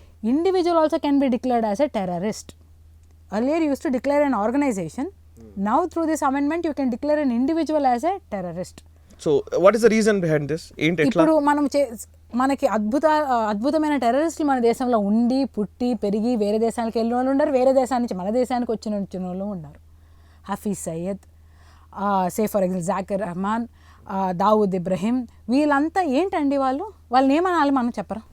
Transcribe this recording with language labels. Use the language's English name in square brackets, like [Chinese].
[English] Individual also can be declared as a terrorist. Earlier you used to declare an organization. Now through this amendment you can declare an individual as a terrorist. So what is the reason behind this? [Telugu] ఏంటి ఎట్లా? ఇప్పుడు మనకి అద్భుతమైన టెర్రరిస్టులు మన దేశంలో ఉండి పుట్టి పెరిగి వేరే దేశానికి వెళ్ళిన వాళ్ళు ఉన్నారు, వేరే దేశాల నుంచి మన దేశానికి వచ్చిన వాళ్ళు ఉన్నారు. Hafeez Syed, [English] say for example [Telugu] Zakir Rahman, Dawood Ibrahim, వీళ్ళంతా ఏంటండి వాళ్ళని ఏమనాలి మనం చెప్పరా?